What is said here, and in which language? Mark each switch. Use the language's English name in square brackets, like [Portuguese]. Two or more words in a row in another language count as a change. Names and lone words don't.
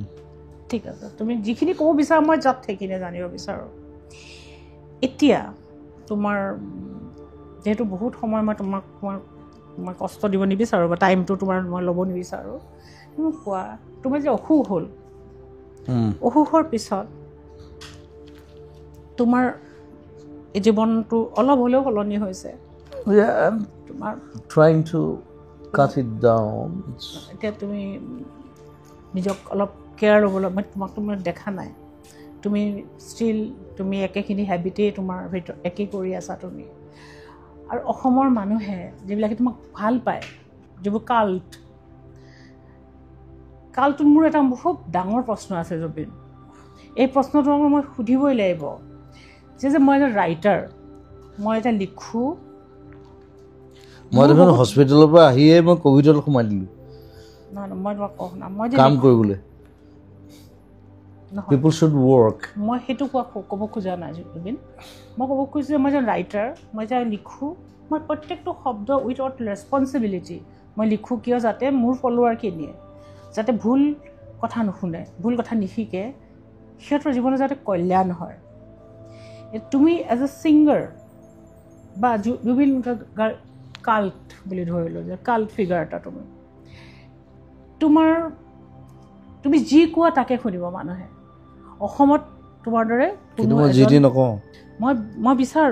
[Assamese] ঠিক আছে তুমি যিখিনি ক'ব বিচাৰা মই যাত সেইখিনি জানিব বিচাৰোঁ এতিয়া তোমাৰ যিহেতু বহুত সময় মই তোমাক মই কষ্ট দিব নিবিচাৰোঁ বা টাইমটো তোমাৰ মই ল'ব নিবিচাৰোঁ তুমি কোৱা তোমাৰ যে অসুখ হ'ল অসুখৰ পিছত তোমাৰ এই জীৱনটো অলপ হ'লেও সলনি হৈছে তোমাৰ [English] trying to cut it down [Assamese] এতিয়া তুমি নিজক অলপ কেয়াৰ ল'বলৈ মই তোমাক দেখা নাই তুমি ষ্টিল তুমি একেখিনি হেবিটেই তোমাৰ ভিতৰত একে কৰি আছা তুমি আৰু অসমৰ মানুহে যিবিলাকে তোমাক ভাল পায় যিবোৰ কালটোত মোৰ এটা খুব ডাঙৰ প্ৰশ্ন আছে জুবিন এই প্ৰশ্নটো মই সুধিবই লাগিব যে মই এটা ৰাইটাৰ মই এটা লিখোঁ মই দেখোন হস্পিটেলৰ পৰা আহিয়ে মই ক'ভিডত সোমাই দিলোঁ নহয় মই তোমাক কওঁ না মই কাম কৰিবলৈ [English] people should work [Assamese] মই সেইটো ক'ব খোজা নাই জুবিন মই ক'ব খুজিছোঁ যে মই এজন ৰাইটাৰ মই যে লিখোঁ মই প্ৰত্যেকটো শব্দ [English] without responsibility [Assamese] মই লিখোঁ কিয় যাতে মোৰ ফলোৱাৰখিনিয়ে যাতে ভুল কথা নুশুনে ভুল কথা নিশিকে সিহঁতৰ জীৱনত যাতে কল্যাণ হয় তুমি [English] as a singer [Assamese] বা জুবিন কাল্ট বুলি ধৰিলোঁ যে [English] cult figure [Assamese] এটা তুমি যি কোৱা তাকে শুনিব মানুহে অসমত তোমাৰ দৰে মই বিচাৰোঁ